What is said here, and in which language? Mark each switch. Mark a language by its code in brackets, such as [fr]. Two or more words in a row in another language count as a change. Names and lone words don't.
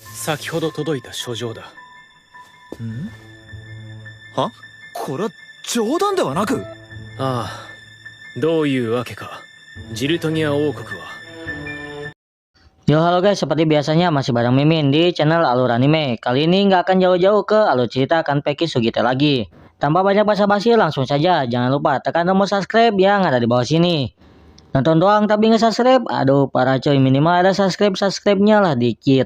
[ja] 先ほど届いた書状だ。ん？は？これは冗談ではなく。ああ、どういうわけかジルトニア王国は。 [id] Yo halo guys, seperti biasanya masih bareng Mimin di channel Alur Anime. Kali ini nggak akan jauh-jauh ke alur cerita Kanpeki Sugite lagi. Tanpa banyak basa-basi langsung saja, jangan lupa tekan tombol subscribe yang ada di bawah sini. Nonton doang tapi nggak subscribe, aduh para coy, minimal ada subscribe-nya lah dikit.